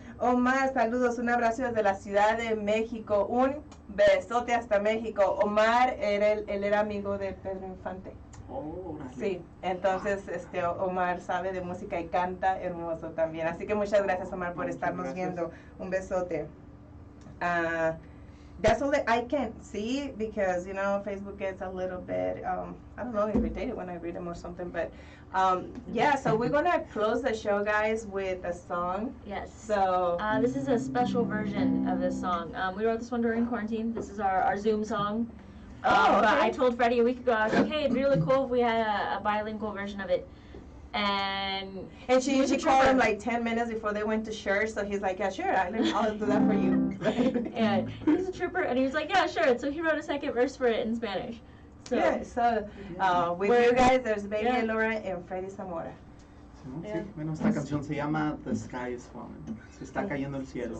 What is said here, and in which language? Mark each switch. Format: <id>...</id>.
<es>Omar, saludos, un abrazo desde la Ciudad de México. Un besote hasta México. Omar, él era amigo de Pedro Infante. Oh, Sí, entonces Omar sabe de música y canta hermoso también. Así que muchas gracias, Omar, por estarnos viendo. Un besote.</es> <en>That's all that I can see because, you know, Facebook gets a little bit, I don't know, irritated when I read them or something. But, yeah, so we're going to close the show, guys, with a song. Yes. So this is a special version of this song. We wrote this one during quarantine. This is our Zoom song. Oh, But okay. I told Freddie a week ago, I was like, hey, it'd be really cool if we had a bilingual version of it. And she called him like 10 minutes before they went to church. So he's like, yeah, sure, I'll do that for you. and he's a trooper, and he was like, yeah, sure. So he wrote a second verse for it in Spanish. So, Yeah, so with you guys, there's Baby Laura and Freddie Zamora.</en> <es>Sí, bueno, esta canción se llama The Sky is Falling. Se está cayendo el cielo.</es>